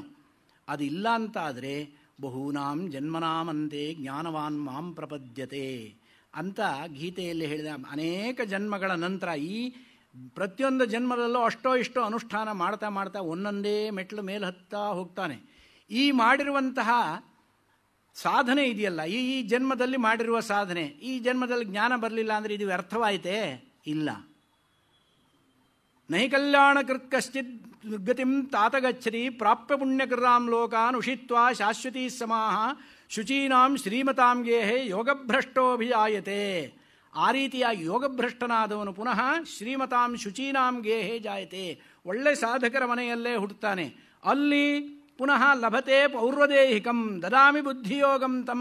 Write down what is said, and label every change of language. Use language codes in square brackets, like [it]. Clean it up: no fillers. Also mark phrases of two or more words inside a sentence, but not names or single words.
[kn] ಅದಿಲ್ಲ ಅಂತಾದರೆ [sa] बहूनां जन्मनामन्ते ज्ञानवान् मां प्रपद्यते [kn] ಅಂತ ಗೀತೆಯಲ್ಲಿ ಹೇಳಿದ ಅನೇಕ ಜನ್ಮಗಳ ನಂತರ ಈ ಪ್ರತಿಯೊಂದು ಜನ್ಮದಲ್ಲೂ ಅಷ್ಟೋ ಇಷ್ಟೋ ಅನುಷ್ಠಾನ ಮಾಡ್ತಾ ಮಾಡ್ತಾ ಒಂದೊಂದೇ ಮೆಟ್ಲು ಮೇಲೆ ಹತ್ತಾ ಹೋಗ್ತಾನೆ. ಈ ಮಾಡಿರುವಂತಹ ಸಾಧನೆ ಇದೆಯಲ್ಲ, ಈ ಜನ್ಮದಲ್ಲಿ ಮಾಡಿರುವ ಸಾಧನೆ, ಈ ಜನ್ಮದಲ್ಲಿ ಜ್ಞಾನ ಬರಲಿಲ್ಲ ಅಂದರೆ ಇದು ವ್ಯರ್ಥವಾಯಿತೇ? ಇಲ್ಲ. [sa] नहि कल्याणकृत् कश्चित् दुर्गतिं तात गच्छति प्राप्य पुण्यकृतां लोकान् उषित्वा शाश्वतीः समाः शुचीनां श्रीमतां गेहे योगभ्रष्टोऽभिजायते. [kn] ಆ ರೀತಿಯಾಗಿ ಯೋಗಭ್ರಷ್ಟನಾದವನು ಪುನಃ [sa] श्रीमतां शुचीनां गेहे जायते, [kn] ಒಳ್ಳೆ ಸಾಧಕರ ಮನೆಯಲ್ಲೇ ಹುಟ್ಟುತ್ತಾನೆ. [sa] ಅಲ್ಲಿ ಪುನಃ लभते पौर्वदेहिकं ददामि बुद्धियोगं तं.